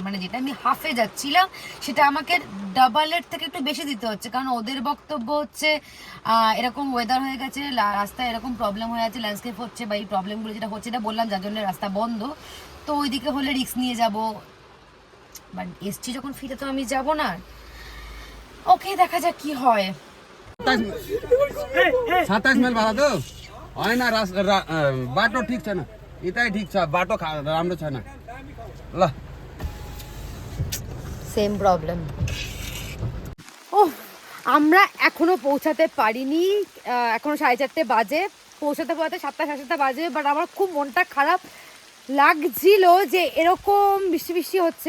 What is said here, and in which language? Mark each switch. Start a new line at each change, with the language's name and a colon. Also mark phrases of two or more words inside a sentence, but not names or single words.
Bangla: মানে যেটা আমি হাফে যাচ্ছিলাম সেটা আমাকে ডাবলের থেকে একটু বেশি দিতে হচ্ছে, কারণ ওদের বক্তব্য হচ্ছে এরকম ওয়েদার হয়ে গেছে, রাস্তায় এরকম প্রবলেম হয়ে আছে, ল্যান্ডস্কেপ হচ্ছে, বা এই প্রবলেমগুলো যেটা হচ্ছে এটা বললাম যার জন্য রাস্তা বন্ধ। তো ওইদিকে হলে রিস্ক নিয়ে যাব, বাট এসছি যখন ফিরে তো আমি যাব না। ওকে, দেখা যাক কি হয়।
Nepali: 27 माइल भाडा त होइन बाटो ठिक छैन, यतै ठिक छ, बाटो राम्रो छैन ल।
English: same problem.
Bangla: ও, আমরা এখনো পৌঁছাতে পারিনি, এখনো 4:30 বাজে। পৌঁছাতে পৌঁছাতে 7টা-7:30 বাজে। বাট আমার খুব মনটা খারাপ লাগছিল যে এরকম বৃষ্টি বৃষ্টি হচ্ছে।